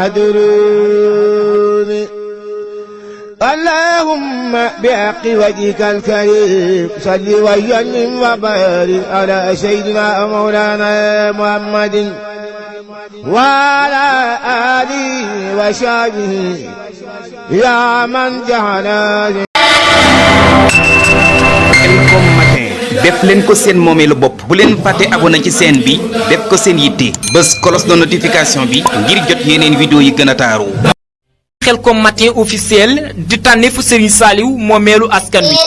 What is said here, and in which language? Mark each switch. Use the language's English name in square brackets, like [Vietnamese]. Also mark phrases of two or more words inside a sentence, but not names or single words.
[Arabic] يحضرون اللهم بحق وجهك الكريم صل وسلم وبارك على سيدنا مولانا محمد وعلى آله وصحبه يا من جعل [Wolof] Khelcom matin def leen ko seen moomeelu bopp bu leen fàtte abonné ci chaîne bi def ko seen yitte bës [French] cloche de notification [Wolof] bi ngir jot yeneen vidéo yi gën a taaru. Khelcom matin officiel di tànneefu Serigne Saliou moomeelu askan wi.